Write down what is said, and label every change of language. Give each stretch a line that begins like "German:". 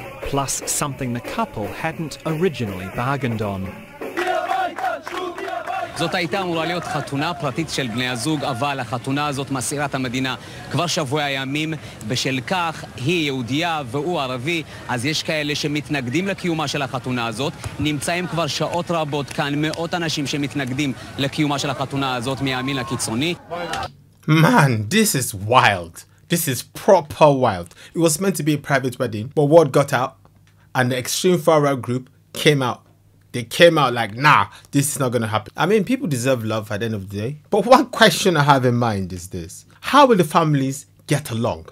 English: Plus something the couple hadn't originally bargained on.
Hebrew: זאת הייתה אמורה להיות חתונה פרטית של בני הזוג, אבל החתונה הזאת מסעירה את המדינה כבר שבוע ימים. בשל כך היא יהודייה והוא ערבי, אז יש כאלה שמתנגדים לקיומה של החתונה הזאת. נמצאים כבר שעות רבות כאן מאות אנשים שמתנגדים לקיומה של החתונה הזאת מהימין הקיצוני.
English: Man, this is wild. This is proper wild. It was meant to be a private wedding, but word got out and the extreme far-right group came out. They came out like, nah, this is not going to happen. I mean, people deserve love at the end of the day. But one question I have in mind is this. How will the families get along?